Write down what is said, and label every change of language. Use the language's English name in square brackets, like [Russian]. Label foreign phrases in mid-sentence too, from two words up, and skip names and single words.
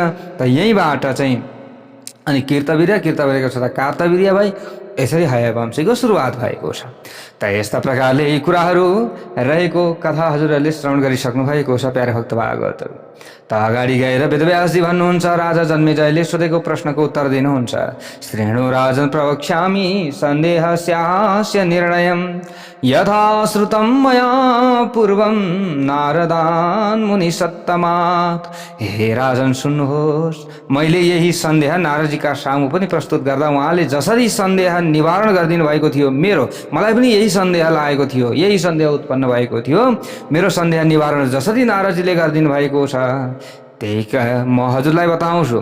[Nepali] त यहीँबाट चाहिँ अनि कीर्तवीर्यको छोरा कार्तवीर्य भई यसरी हयवंशीको सुरुवात भएको छ। त यस्ता प्रकारले यी कुराहरू रहेको कथा हजुरहरूले श्रवण गरिसक्नु भएको छ प्यारे भक्त भागवतहरू। त अगाडि गएर वेदव्यासजी भन्नुहुन्छ, राजा जन्मेजयले सोधेको प्रश्नको उत्तर दिनुहुन्छ। [Sanskrit] श्रेणु राजन प्रवक्ष्यामि सन्देहस्यास्य निर्णयम् यथा श्रुतं मया पूर्वं नारदान् मुनिसत्तमात्। [Nepali] हे राजन सुन्नुहोस्, मैले यही सन्देह नारदजीका सामु पनि प्रस्तुत गर्दा उहाँले जसरी सन्देह निवारण गरिदिनु भएको थियो, मलाई पनि यही सन्देह लागेको थियो, यही सन्देह उत्पन्न भएको थियो। मेरो सन्देह निवारण जसरी नारदजीले गरिदिनु भएको छ त्यही म हजुरलाई बताउँछु।